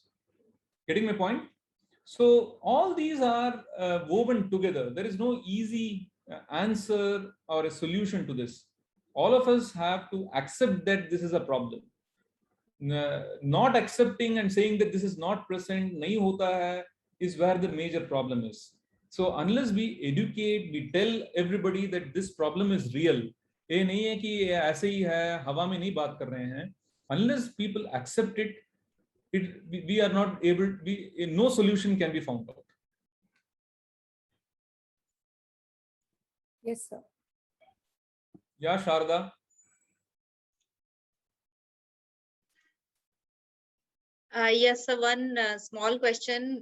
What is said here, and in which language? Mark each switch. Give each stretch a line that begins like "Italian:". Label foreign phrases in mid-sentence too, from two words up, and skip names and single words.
English: Getting my point? So all these are woven together. There is no easy answer or a solution to this. All of us have to accept that this is a problem. Not accepting and saying that this is not present,
Hindi: नहीं होता है,
English: is where the major problem is. So unless we educate, we tell everybody that this problem is real.
Hindi: ये नहीं है कि ये ऐसे ही है, हवा में नहीं बात कर रहे हैं.
English: Unless people accept it, we are not able, no solution can be found out. Yes, sir. Yeah, Sharda. Yes, so one small question.